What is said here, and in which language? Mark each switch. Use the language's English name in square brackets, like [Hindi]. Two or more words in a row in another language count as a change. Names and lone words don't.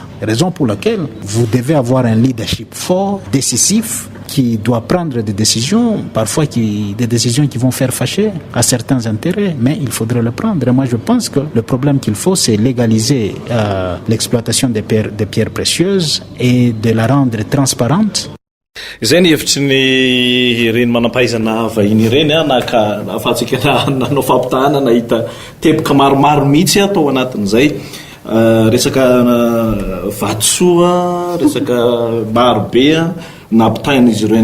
[French] Raison pour laquelle vous devez avoir un leadership fort, décisif, qui doit prendre des décisions, parfois des décisions qui vont faire fâcher à certains intérêts, mais il faudrait le prendre. Et moi, je pense que le problème qu'il faut, c'est légaliser l'exploitation des pierres précieuses et de la rendre transparente. [Malagasy] Izay ny hevitry ny reny manam-pahaizana vahiny ireny naka ahafahantsika nanao fampitahana nahita teboka maromaro mihitsy atao anatin'izay resaka vatosoa, resaka marobe nampitahin'izy ireo